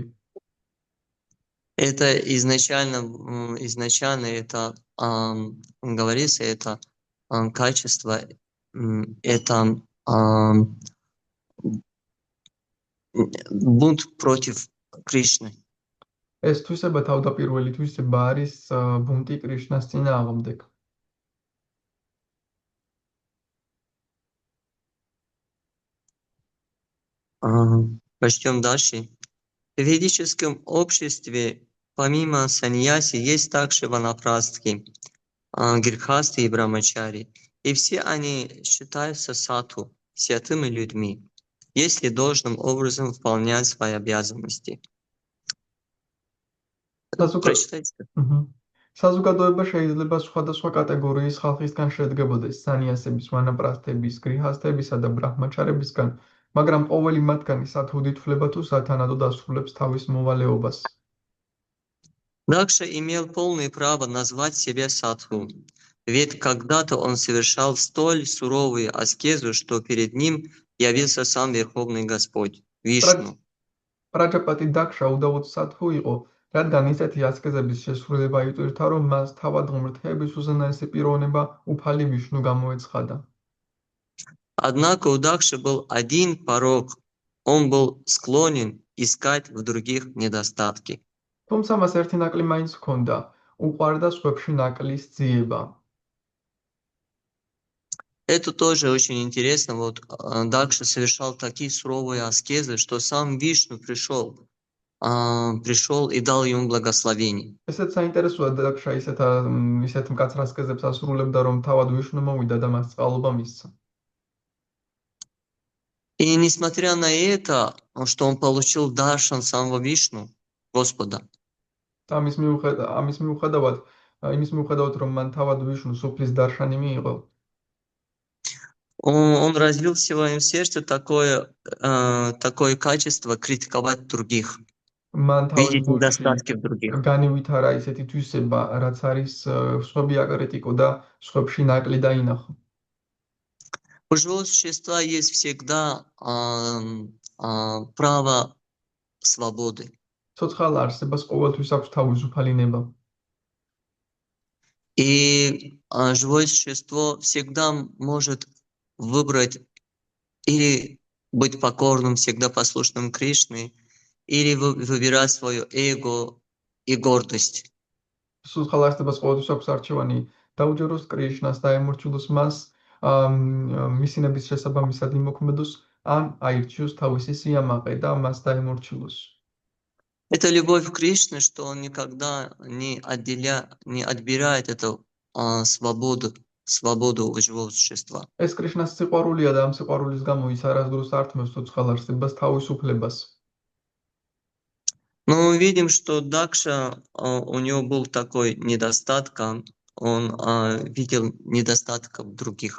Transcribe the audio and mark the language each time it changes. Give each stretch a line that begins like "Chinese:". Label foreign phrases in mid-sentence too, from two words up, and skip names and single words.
Russian: Это изначально это говорится, это качество, это бунт против Кришны.
Georgian: ეს თვისება თავდაპირველი თვისება არის ბუნტი კრიშნას წინააღმდეგ.
Russian: Прочтем дальше. В ведическом обществе помимо саньяси есть также ванапрастхи, грехасты и брамачари. И все они считаются сатху, святыми людьми, если должным образом выполнять свои обязанности. Прочитайте.
Georgian: საზოგადოება შეიძლება სხვადასხვა კატეგორიის ხალხისგან შედგებოდეს: სანიასების, ვანაპრასთების, გრიჰასთებისა და ბრაჰმაჩარებისგან, მაგრამ ყოველი მათგანი სათჰუდ ითვლება თუ სათანადოდ ასრულებს თავის მოვალეობას.
Russian: Дакша имел полное право назвать себя садху, ведь когда-то он совершал столь суровую аскезу, что перед ним явился сам Верховный Господь, Вишну.
Georgian: პრაჯაპატი დაქშა უდავოდ სათჰუ იყო, რადგან ისეთი ასკეზების შესრულება იტვირთა, რომ მას თავად ღმრთების უზენაესი პიროვნება უფალი ვიშნუ გამოეცხადა.
Russian: Однако у Дакши был один порок, он был склонен искать в других недостатки.
Georgian: თუმცა მას ერთი ნაკლი მაინც ჰქონდა, უყვარდა სხვებში ნაკლის ძიება.
Russian: Это тоже очень интересно. Вот Дакша совершал такие суровые аскезы, что сам Вишну пришел и дал ему благословение.
Georgian: ესეც საინტერესოა, დაქშა ისეთ მკაცრ ასკეზებს ასრულებდა, რომ თავად ვიშნუ მოვიდა და მას წყალობა მისცა.
Russian: И несмотря на это, что он получил даршан самого Вишну, Господа,
Georgian: ამის მიუხედავად, რომ მან თავად ვიშნუ სუფლის დარშანი მიიღო,
Russian: он развил в своем сердце такое качество критиковать других,
Georgian: მან თავის
Russian: видеть недостатки в других.
Georgian: განივითარა ისეთი თვისება, რაც არის სხვები აკრიტიკო და სხვებში ნაკლი დაინახო.
Russian: У живого существа есть всегда право свободы.
Georgian: ცოცხალ არსებას ყოველთვის აქვს თავისუფალი ნება.
Russian: И живое существо всегда может выбрать или быть покорным, всегда послушным Кришне, или выбирать свое эго и гордость.
Georgian: ცოცხალ არსებას ყოველთვის აქვს არჩევანი დაუჯეროს კრიშნას და ემორჩილოს მას მისი ნების შესაბამისად იმოქმედოს, ან აირჩიოს თავისი სიამაყე და მას დაემორჩილოს.
Russian: Это любовь к Кришне, что он никогда не отбирает эту свободу у живого существа.
Georgian: ეს კრიშნას სიყვარულია და ამ სიყვარულის გამო ის არასდროს ართმევს ცოცხალ არსებას თავისუფლებას.
Russian: Но мы видим, что Дакша, у него был такой недостаток, он видел недостаток в других.